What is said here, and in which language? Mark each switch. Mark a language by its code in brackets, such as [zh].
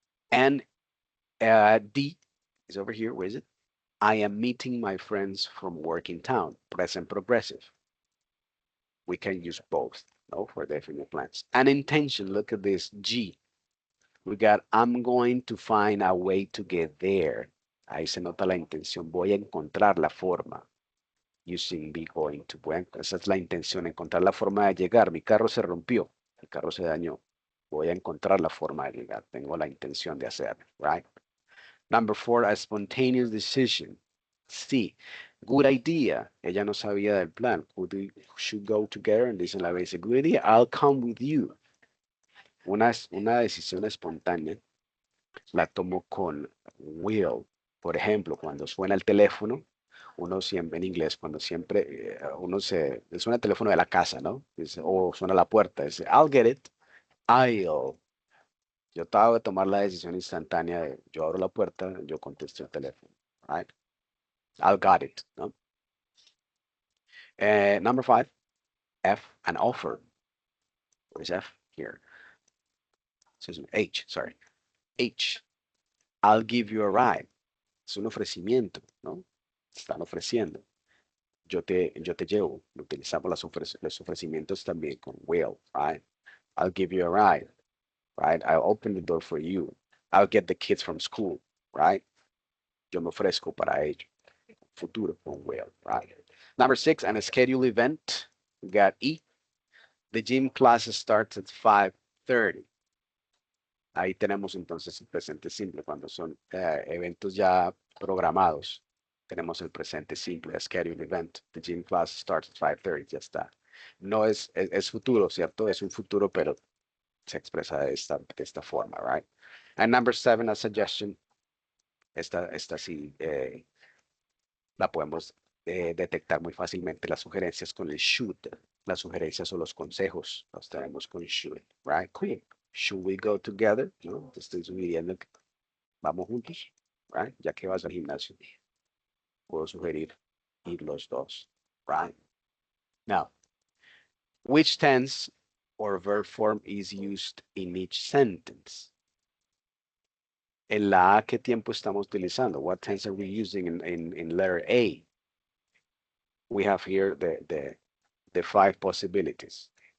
[en] And D is over here. Where is it? I am meeting my friends from work in town. Present progressive. We can use both, no, for definite plans. And intention, look at this, G. We got, I'm going to find a way to get there. [es] Ahí se nota la intención. Voy a encontrar la forma. [en] Using be going to. [es] Esa es la intención, encontrar la forma de llegar. Mi carro se rompió. Mi carro se dañó. Voy a encontrar la forma de llegar. Tengo la intención de hacerlo, [en] right? Number four, a spontaneous decision. [es] Sí, [en] good idea. [es] Ella no sabía del plan. [en] We should go together, and [es] dice la vez, [en] good idea, I'll come with you. [es] Una decisión espontánea la tomo con will. Por ejemplo, cuando suena el teléfono, uno siempre, en inglés, cuando siempre suena el teléfono de la casa, ¿no? Dice, o suena la puerta, dice, [en] I'll get it, I'll. [es] Yo acabo de tomar la decisión instantánea de, yo abro la puerta, yo contesto el teléfono, [en] right? I'll got it, ¿no? Number five, F, an offer. What is F here? Excuse me, H, sorry. H, I'll give you a ride. [es] Es un ofrecimiento, ¿no? Están ofreciendo. Yo te llevo. Utilizamos los ofrecimientos también con will, [en] right? I'll give you a ride, right? I'll open the door for you. I'll get the kids from school, right? [es] Yo me ofrezco para ello. Futuro con will, [en] right? Number six, an scheduled event. We got E. The gym class starts at 5:30. [es] Ahí tenemos entonces el presente simple cuando son eventos ya programados. Tenemos el presente simple, [en] a scheduled event. The gym class starts at 5:30, [es] ya está. No es futuro, ¿cierto? Es un futuro, pero se expresa de esta forma, [en] right? And number seven, a suggestion. [es] Esta sí la podemos detectar muy fácilmente, las sugerencias con el should. Las sugerencias o los consejos los tenemos con should, [en] right? Cool. Should we go together? [es] ¿No? Te estoy sugiriendo que vamos juntos, [en] right? [es] Ya que vas al gimnasio, puedo sugerir ir los dos, [en] right? Now, which tense or verb form is used in each sentence? [es] En la A, ¿qué tiempo estamos utilizando? [en] What tense are we using in letter A? We have here the five possibilities.